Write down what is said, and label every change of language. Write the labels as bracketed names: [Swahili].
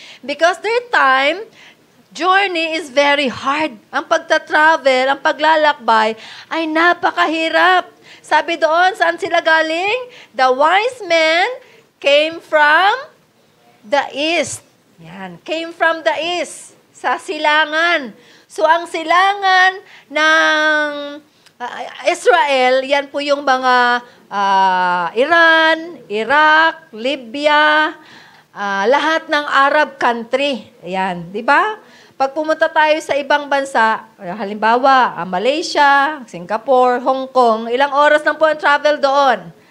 [English] Because their time, journey is very hard. [Filipino] Ang pagta-travel, ang paglalakbay, ay napakahirap. Sabi doon, saan sila galing? [English] The wise men came from the east. Yan, came from the east, [Filipino] sa silangan. So, ang silangan ng Israel, yan po yung mga Iran, Iraq, Libya, lahat ng Arab country. Ayan, di ba? Pag pumunta tayo sa ibang bansa, halimbawa, Malaysia, Singapore, Hong Kong, ilang oras lang po ang travel doon?